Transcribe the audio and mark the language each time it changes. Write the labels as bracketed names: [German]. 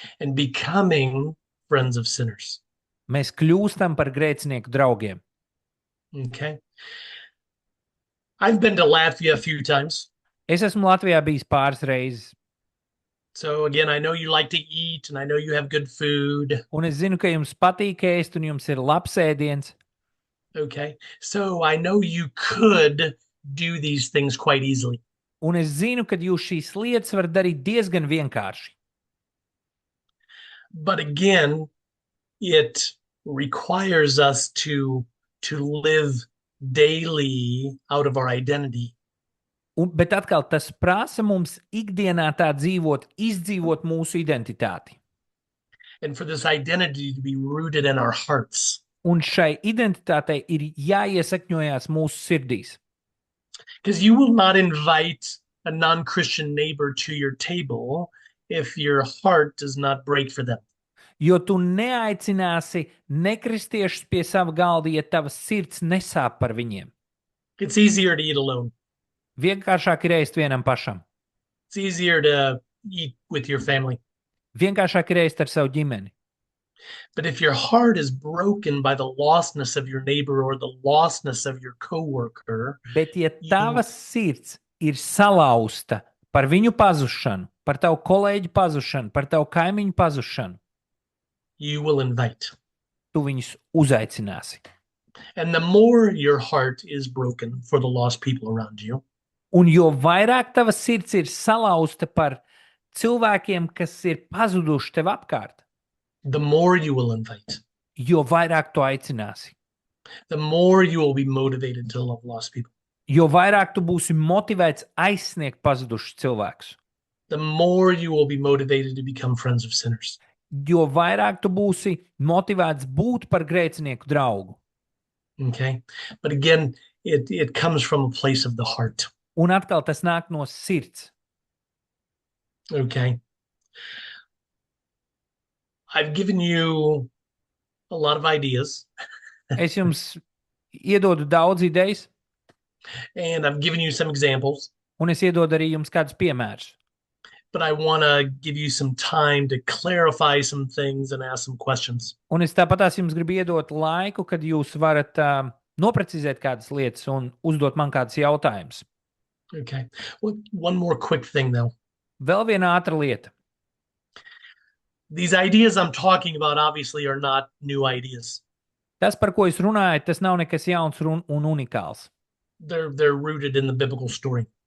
[English] And becoming friends of sinners. [Latvian] Mēs kļūstam par grēcinieku draugiem. [English] Okay. I've been to Latvia a few times. [Latvian] Es esmu Latvijā bijis pāris reizes, [English] So again, I know you like to eat and I know you have good food. [Latvian] un es zinu, ka jums patīk ēst, un jums ir labs ēdiens. [English] Okay. So I know you could do these things quite easily. [Latvian] Un es zinu, ka jūs šīs lietas varat darīt diezgan vienkārši. [English] But again, it requires us to live daily out of our identity. [Latvian] Bet atkal tas prasa mums ikdienā tā dzīvot, izdzīvot mūsu identitāti. [English] And for this identity to be rooted in our hearts. [Latvian] Un šai identitātei ir jāiesakņojās mūsu sirdīs. [English] Because you will not invite a non-Christian neighbor to your table if your heart does not break for them. [Latvian] Jo tu neaicināsi nekristiešus pie sava galda, ja tavas sirds nesāp par viņiem. [English] It's easier to eat alone. [Latvian] Vienkāršāk ir ēst vienam pašam. [English] It's easier to eat with your family. [Latvian] Vienkāršāk ir ēst ar savu ģimeni. [English] But if your heart is broken by the lostness of your neighbor or the lostness of your coworker, [Latvian] Bet ja tavas sirds ir salauzta par viņu pazušanu, par tavu kolēģi pazušanu, par tavu kaimiņu pazušanu, [English] you will invite. [Latvian] tu viņus uzaicināsi. [English] And the more your heart is broken for the lost people around you, [Latvian] Un jo vairāk tava sirds ir salauzta par cilvēkiem, kas ir pazuduši tev apkārt, [English] the more you will invite. [Latvian] jo vairāk tu aicināsi. [English] The more you will be motivated to love lost people. [Latvian] Jo vairāk tu būsi motivēts aizsniegt pazudušus cilvēkus. [English] The more you will be motivated to become friends of sinners. [Latvian] Jo vairāk tu būsi motivēts būt par grēcinieku draugu. [English] Okay. But again, it comes from a place of the heart. [Latvian] Un atkal tas nāk no sirds. [English] Okay. I've given you a lot of ideas. [Latvian] Es jums iedodu daudz idejas, [English] And I've given you some examples, [Latvian] un es iedodu arī jums kādus piemērus. [English] but I want to give you some time to clarify some things and ask some questions. [Latvian] Un es tāpatās jums gribu iedot laiku, kad jūs varat noprecizēt kādas lietas un uzdot man kādus jautājumus. [English] Okay. Well, one more quick thing, though. [Latvian] Vēl viena ātra lieta. [English] These ideas I'm talking about obviously are not new ideas. [Latvian] Tas, par ko es runāju, tas nav nekas jauns un unikāls. [English] They're rooted in the biblical story.